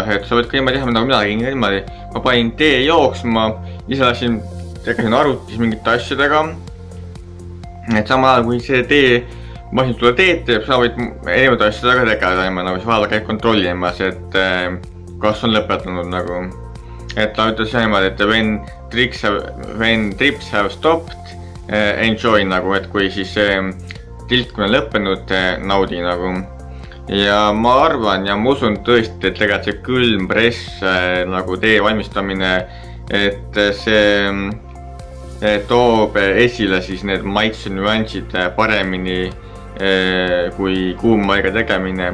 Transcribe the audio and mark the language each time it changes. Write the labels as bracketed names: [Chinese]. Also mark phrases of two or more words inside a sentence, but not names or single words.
[Estonian] Et sa võid ka niimoodi teha, nagu mina tegin niimoodi. Ma panin tee jooksma, ise lasin tegesin arvutis mingite asjadega. Et samal ajal kui see tee masin sulle teed teeb, sa võid erinevate asjadega tegeleda nagu siis vaadata käib kontrollimas, et kas on lõpetanud nagu. Et ta ütles niimoodi, et [English] when trips have stopped, enjoy [Estonian] nagu, et kui siis tilkmine on lõppenud, naudi nagu. Ja ma arvan ja ma usun tõesti, et tegelikult see külm press nagu tee valmistamine, et see toob esile siis need maitsenüansid paremini kui kuumaiga tegemine.